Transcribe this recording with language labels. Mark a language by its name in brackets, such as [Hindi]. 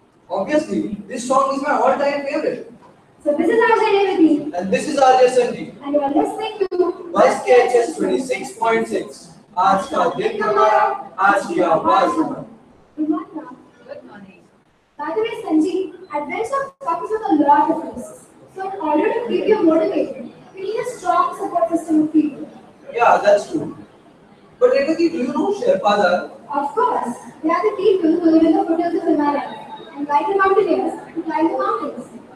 [English] Obviously, this song is my all-time favorite. So this is RJ Devati. And this is RJ Sanjeev. And you are listening to Buzz KHS 26.6. [Hindi] आज का दिन हमारा, आज की आवाज हमारा. [English] Good morning, ma'am. Good morning. By the way, Sanjeev, adventure comes with a lot of risks. So in order to keep you motivated, we need a strong support system of people. Yeah, that's true. But Revati, do you know Sherpas are? Of course, they are the people who live in the foothills of Himalaya and like the mountaineers who climb the mountains.